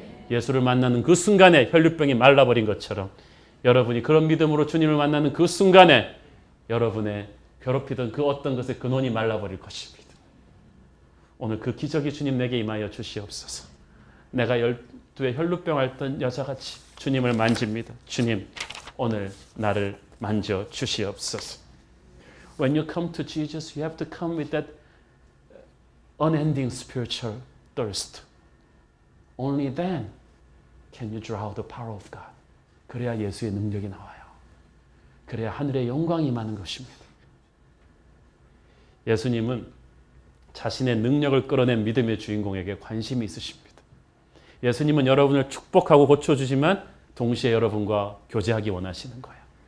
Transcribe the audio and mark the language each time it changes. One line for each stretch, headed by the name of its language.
Korean: 예수를 만나는 그 순간에 혈류병이 말라버린 것처럼 여러분이 그런 믿음으로 주님을 만나는 그 순간에 여러분의 괴롭히던 그 어떤 것의 근원이 말라버릴 것입니다. 오늘 그 기적이 주님 내게 임하여 주시옵소서. 내가 12의 혈류병 앓던 여자같이 주님을 만집니다. 주님, 오늘 나를 만져 주시옵소서.
English: When you come to Jesus, you have to come with that unending spiritual thirst. Only then can you draw the power of God.
Korean: 그래야 예수의 능력이 나와요. 그래야 하늘의 영광이 임하는 것입니다. 예수님은 자신의 능력을 끌어낸 믿음의 주인공에게 관심이 있으십니다. 예수님은 여러분을 축복하고 고쳐주지만 동시에 여러분과 교제하기 원하시는 거예요.